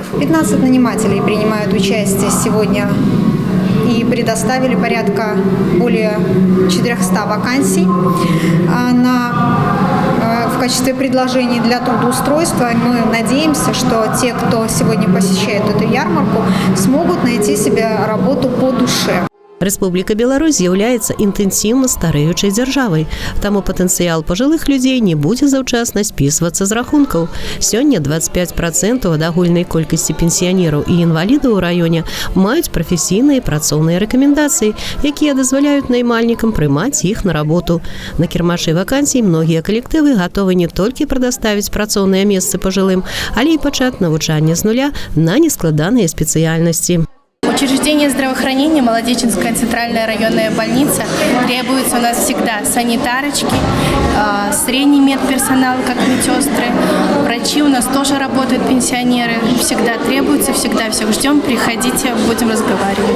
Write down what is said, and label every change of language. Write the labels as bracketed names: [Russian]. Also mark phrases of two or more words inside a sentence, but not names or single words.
[Russian] 15 нанимателей принимают участие сегодня и предоставили порядка более 400 вакансий в качестве предложений для трудоустройства. Мы надеемся, что те, кто сегодня посещает эту ярмарку, смогут найти себе работу по душе. [Belarusian] Рэспубліка Беларусь з'яўляецца інтэнсіўна старэючай дзяржавай, таму патэнцыял пажылых людзей не будзе заўчасна спісвацца з рахункаў. Сёння 25% ад агульнай колькасці пенсіянераў і інвалідаў у раёне маюць прафесійныя і працоўныя рэкамендацыі, якія дазваляюць наймальнікам прымаць іх на работу. На кірмашы вакансій многія калектывы гатовы не толькі прадаставіць працоўныя месцы пажылым, але і пачаць навучанне з нуля на нескладаныя спецыяльнасці. [Russian] Учреждение здравоохранения, Молодеченская центральная районная больница, требуются у нас всегда санитарочки, средний медперсонал, как медсестры, врачи у нас тоже работают, пенсионеры, всегда требуются, всегда всех ждем, приходите, будем разговаривать.